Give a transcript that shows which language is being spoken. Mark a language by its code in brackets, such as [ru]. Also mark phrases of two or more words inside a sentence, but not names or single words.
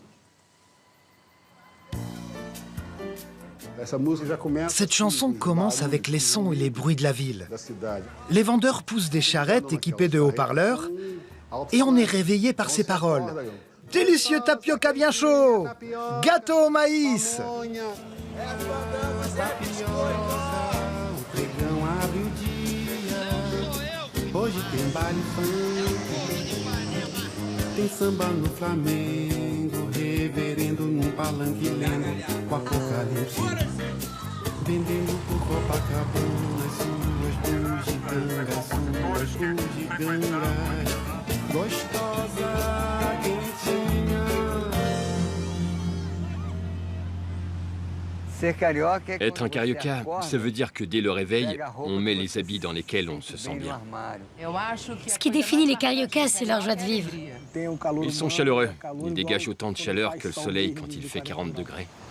[fr] Cette chanson commence avec les sons et les bruits de la ville. Les vendeurs poussent des charrettes équipées de haut-parleurs et on est réveillé par ces paroles. Délicieux tapioca bien chaud, gâteau au maïs. [pt] Hoje tem baile funk, tem samba no Flamengo, reverendo num palanque lendo com Apocalipse, vendendo por Copacabana suas bugigangas, gostosa, quentinha. [fr] Être un carioca, ça veut dire que dès le réveil, on met les habits dans lesquels on se sent bien. Ce qui définit les cariocas, c'est leur joie de vivre. Ils sont chaleureux. Ils dégagent autant de chaleur que le soleil quand il fait 40 degrés.